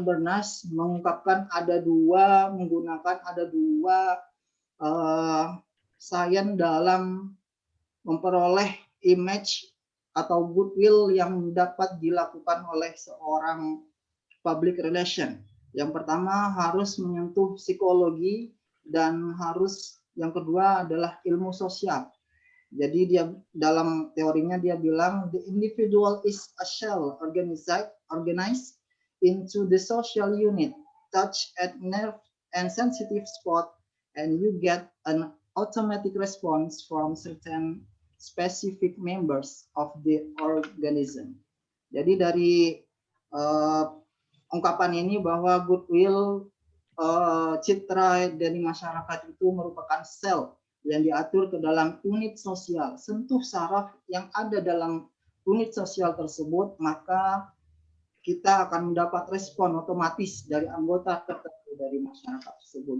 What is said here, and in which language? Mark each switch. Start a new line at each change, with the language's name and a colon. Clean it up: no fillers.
Indonesian: Bernays mengungkapkan menggunakan ada dua sains dalam memperoleh image atau goodwill yang dapat dilakukan oleh seorang public relation. Yang pertama harus menyentuh psikologi dan yang kedua adalah ilmu sosial. Jadi dia dalam teorinya dia bilang
English: the individual is a shell organized into the social unit, touch at nerve and sensitive spot, and you get an automatic response from certain specific members of the organism.
Indonesian: Jadi dari ungkapan ini bahwa goodwill, citra dari masyarakat itu merupakan sel yang diatur ke dalam unit sosial. Sentuh saraf yang ada dalam unit sosial tersebut, maka kita akan mendapat respon otomatis dari anggota tertentu dari masyarakat tersebut.